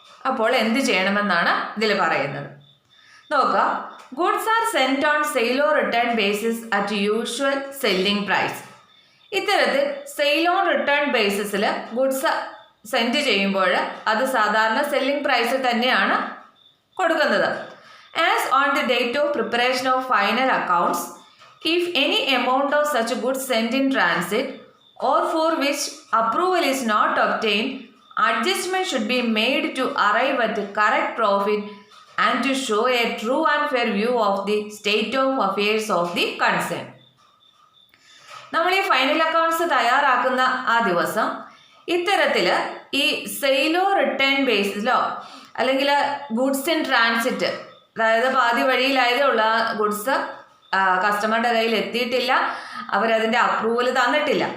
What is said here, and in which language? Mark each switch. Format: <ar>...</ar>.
<ml>അപ്പോൾ എന്ത് ചെയ്യണമെന്നാണ് ഇതിൽ പറയുന്നത്. നോക്കുക,</ml> <en>Goods are sent on sale or return basis at usual selling price.</en> <ml>ഇത്തരത്തിൽ sale on return ബേസിസിൽ goods send ചെയ്യുമ്പോൾ അത് സാധാരണ സെല്ലിംഗ് പ്രൈസിൽ തന്നെയാണ് കൊടുക്കുന്നത്.</ml> <en>As on the date of preparation of final accounts, if any amount of such goods sent in transit or for which approval is not obtained, adjustment should be made to arrive at correct profit and to show a true and fair view of the state of affairs of the concern.</en> <ml>നമ്മൾ ഈ final accounts തയ്യാറാക്കുന്ന ആ ദിവസം ഇത്തരത്തിൽ ഈ സെയിലോ return ബേസിലോ അല്ലെങ്കിൽ goods in transit, അതായത് പാതി വഴിയിലായതുള്ള ഗുഡ്സ് കസ്റ്റമറുടെ കയ്യിൽ എത്തിയിട്ടില്ല, അവരതിൻ്റെ അപ്രൂവൽ തന്നിട്ടില്ല.</ml>